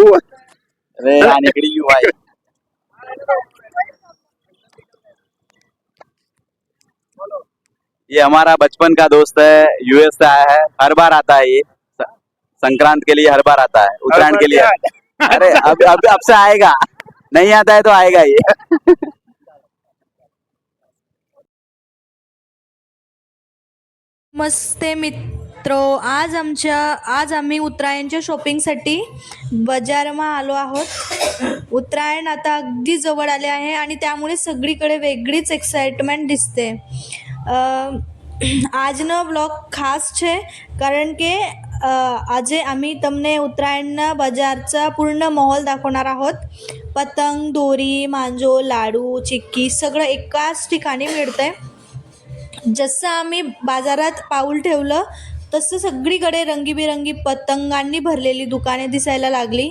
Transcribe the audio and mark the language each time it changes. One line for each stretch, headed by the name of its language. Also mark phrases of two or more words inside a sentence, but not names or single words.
Hindi: अरे यहाँ निकली क्यों भाई. ये हमारा बचपन का दोस्त है, यूएस से आया है. हर बार आता है ये संक्रांत के लिए. हर बार आता है उत्तरायण के लिए. अरे अब से आएगा. नहीं आता है तो आएगा ये. नमस्ते मित्रो.
Marathi: आज आम्ही उत्तरायणच्या शॉपिंगसाठी बाजारमा आलो आहोत. उत्तरायण आता अगदी जवळ आले आहे आणि त्यामुळे सगळीकडे वेगळीच एक्साइटमेंट दिसते.
Gujarati: આજનો બ્લોગ ખાસ છે કારણ કે આજે आम्ही તમને उत्तरायणના
Marathi: बाजारचा पूर्ण माहोल दाखवणार आहोत. पतंग, दोरी, मांजो, लाडू, चिक्की सगळं एकाच ठिकाणी मिळतंय. जसं आम्ही बाजारात पाऊल ठेवलं तसं सगळीकडे रंगीबेरंगी पतंगांनी भरलेली दुकाने दिसायला लागली.